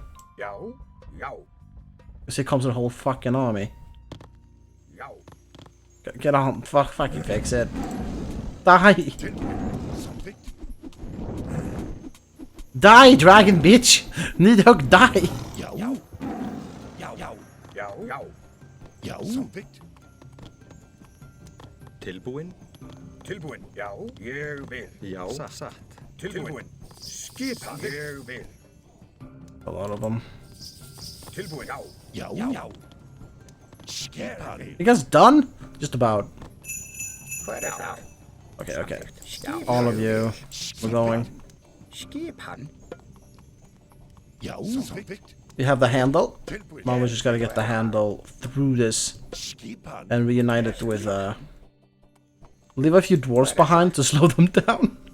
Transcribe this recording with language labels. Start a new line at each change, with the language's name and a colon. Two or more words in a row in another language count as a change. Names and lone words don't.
English: Because here comes a whole fucking army. Get on, fucking fix it. Die! Die, dragon bitch! Nidhogg, die!
Icelandic: Tilbúin? Tilbúin, já, ég vil. Já, satt. Tilbúin. Skipan. Ég vil.
English: A lot of them.
Icelandic: Tilbúin, já. Já.
English: You guys done? Just about. Okay. All of you. We're going.
Icelandic: Skipan.
English: We have the handle. Now we just gotta get the handle through this and reunite it with leave a few dwarves behind to slow them down.